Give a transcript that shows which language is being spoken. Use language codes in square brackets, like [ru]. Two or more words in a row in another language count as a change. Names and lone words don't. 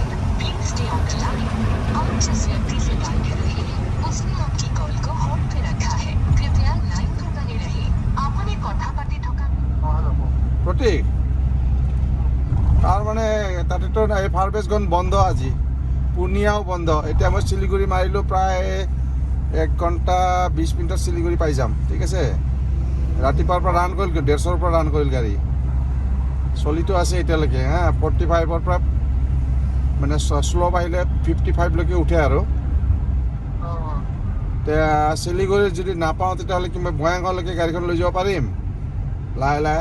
[en] Please stay on the line. [hi] आप जिस व्यक्ति से बात कर रहे हैं उसने आपकी कॉल को होल्ड पे रखा है कृपया लाइन पर बने रहिए आपने [as] কথা পাতি থকা প্ৰতীক তাৰ মানে তাতেতো এই ফাৰবেছগঞ্জ বন্ধ আজি পূৰ্ণিয়াও বন্ধ এতিয়া মই শিলিগুৰি মাৰিলোঁ প্ৰায় 1 ঘণ্টা 20 মিনিটত শিলিগুৰি পাই যাম ঠিক আছে ৰাতিপুৱাৰ পৰা ৰান কৰিল 150ৰ পৰা ৰান কৰিল গাড়ী চলিটো আছে এতিয়ালৈকে 45ৰ পৰা মানে স্লো আহিলে 55লৈকে উঠে আৰু এতিয়া শিলিগুৰিত যদি নাপাওঁ তেতিয়াহ'লে কি মই বঙাইগাঁৱলৈকে গাড়ীখন লৈ যাব পাৰিম লাহে লাহে